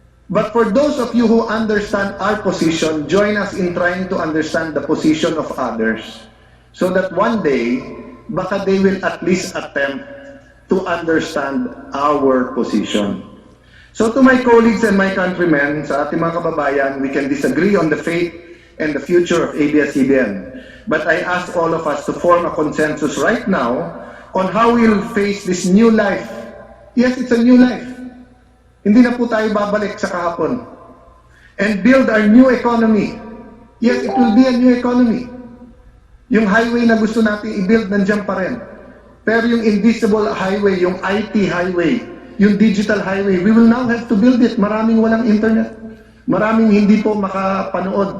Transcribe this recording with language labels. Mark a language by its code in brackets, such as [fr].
[en] But for those of you who understand our position, join us in trying to understand the position of others so that one day, baka they will at least attempt to understand our position. So to my colleagues and my countrymen, [tl] sa ating mga kababayan, [en] we can disagree on the fate and the future of ABS CBN. But I ask all of us to form a consensus right now on how we'll face this new life. Yes, it's a new life. [tl] Hindi na po tayo babalik sa kahapon. [en] And build our new economy. Yes, it will be a new economy. [tl] Yung highway na gusto natin i-build, nandiyan pa rin. [en] Pero yung invisible highway, yung IT highway, yung digital highway, we will now have to build it. [tl] Maraming walang internet. Maraming hindi po makapanood.